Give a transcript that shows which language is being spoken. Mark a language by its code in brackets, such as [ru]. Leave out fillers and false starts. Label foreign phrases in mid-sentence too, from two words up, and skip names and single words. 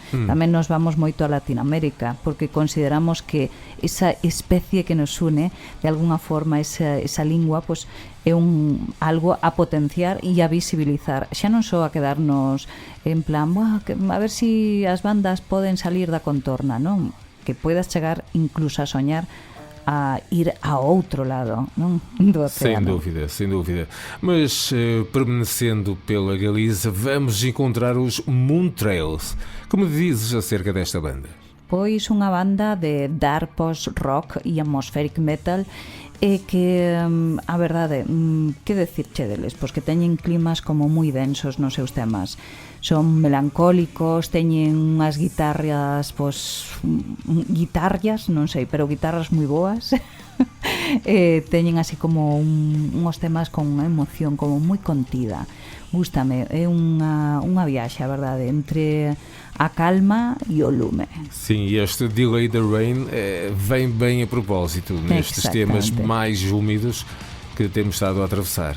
[gl] Tamén nos vamos moito a Latinoamérica, porque consideramos que esa especie que nos une, de alguna forma esa lingua, pois é algo a potenciar e a visibilizar, xa non só a quedarnos en plan, a ver si as bandas poden salir da contorna, non? Que puedas chegar incluso a soñar a ir a outro lado, non? Do océano. [pt] Sem dúvida. Mas, permanecendo pela Galiza, vamos encontrar os Moontrails. Como dizes acerca desta banda? [gl] Pois unha banda de [en] dark post-rock [gl] e [en] atmospheric metal, [gl] e que, a verdade, que decirche deles? Pois que teñen climas como moi densos nos seus temas. Son melancólicos, teñen unhas guitarras, guitarras, non sei, pero guitarras moi boas. Teñen así como uns temas con unha emoción como moi contida. Gústame, é unha viaxe, a verdade, entre a calma e o lume. [pt] Sim, e este Delay the Rain vem bem a propósito nestes temas mais úmidos que temos estado a atravessar.